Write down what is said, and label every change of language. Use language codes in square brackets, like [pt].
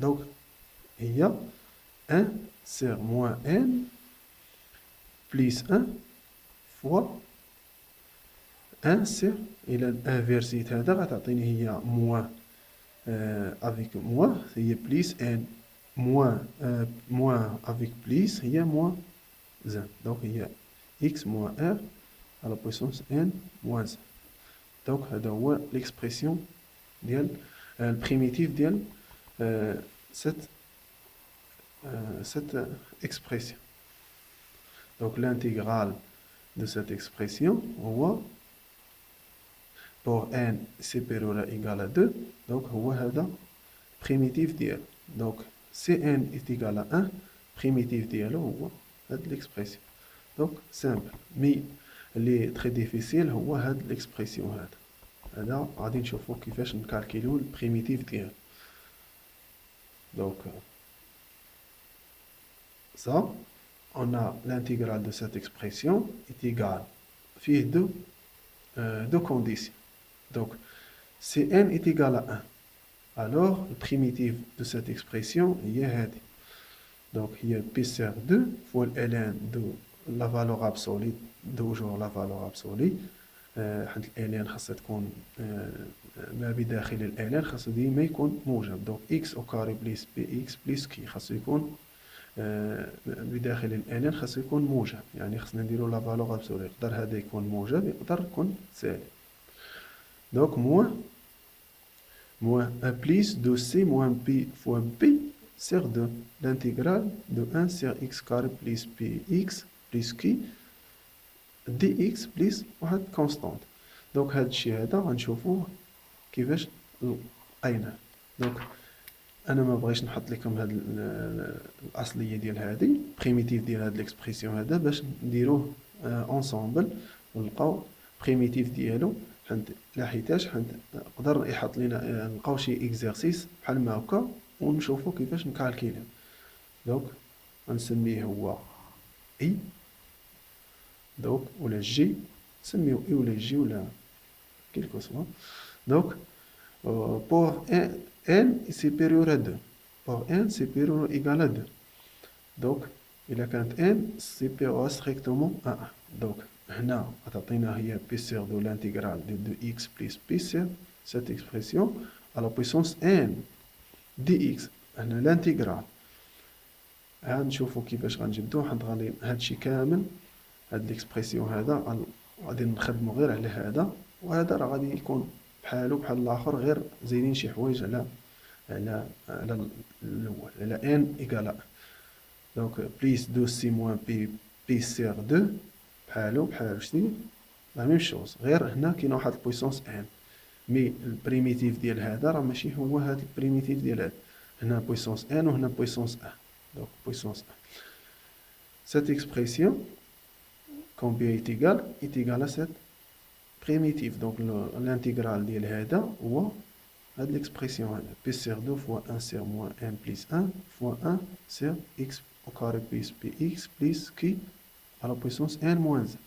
[fr] donc هي 1 sur moins n plus 1 fois 1 sur إلى inversيت [ar] هذا غتعطيني هي [fr] moins avec moins هي plus n moins avec plus هي moins 1. donc هي x moins r à la puissance n moins 1. [ar] donc هذا هو l'expression ديال البريميتيف ديال [fr] euh, cette, cette expression. Donc l'intégrale de cette expression, on voit pour n supérieur ou égal à 2, donc on voit هذا primitif ديالو. Donc si n est égal à 1, primitif ديالو هو هاد l'expression. Donc simple. [ar] Mais اللي [fr] très difficile [ar] هو هاد l'expression هذا غادي نشوفو كيفاش نكالكيلو البريميتيف ديالو. [fr] Donc ça, on a l'intégrale de cette expression est égale فيه deux conditions. Donc si n est égal à 1, alors le primitif de cette expression est هذه. Donc il y a p sur 2 fois ln de la valeur absolue, toujours la valeur absolue. [ar] حيت ln خاصها تكون ما بداخل ln خاصو ديما يكون موجب. [fr] donc x au carré plus px plus q [ar] خاصو يكون بداخل ln خاصو يكون موجب. يعني خاصنا نديرو لا فالور ابسولي. يقدر هذا يكون موجب يقدر يكون سالب. [fr] donc moins 1 plus 2c moins p fois p sur 2 l'intégrale de 1 sur x carré plus px plus q dx plus واحد constante. [ar] donc هذا الشيء هذا غنشوفوه كيفاش لقيناه. donc انا ما بغيتش نحط لكم هاد الاصليه ديال هذه بريميتيف ديال هاد ليكسبرسيون هذا باش نديروه انصامبل ونلقاو بريميتيف ديالو. حيتاش نقدر يحط لنا نلقاو شي اكزرسيس بحال ما هكا ونشوفوا كيفاش نكالكيليو. دونك غنسميه هو اي دونك ولا جي نسميو اي ولا جي ولا كيلكو سوا. [fr] دونك pour n est supérieur à 2 pour n supérieur ou égal à 2 donc إلا كانت n supérieur strictement à 1 donc [ar] هنا غتعطينا هي [fr] p sur de l'intégrale de 2x plus p sur cette expression à la puissance n dx. [ar] هنا l'intégrale عاد نشوفو كيفاش غنجبدو. غادي هادشي كامل هاد ليكسبرسيون هذا غادي نخدمو غير على هذا وهذا راه غادي يكون بحالو بحال الاخر غير زايدين شي حوايج على الاول على n égal à 1. [fr] donc plus 2c moins p sur 2 [ar] بحالو بحال شتي لا ميم شوز غير هنا كاين واحد البويسونس n. مي البريميتيف ديال هذا راه ماشي هو هذا البريميتيف ديال هذا. هنا بويسونس n وهنا بويسونس 1 donc puissance 1. [fr] Cette expression combien est égal à cette primitive. donc l'intégrale [ar] ديال هذا هو هاد [fr] l'expression هذا p sur 2 fois 1 sur moins n plus 1 fois 1 sur x au carré plus px plus q à la puissance n moins 1.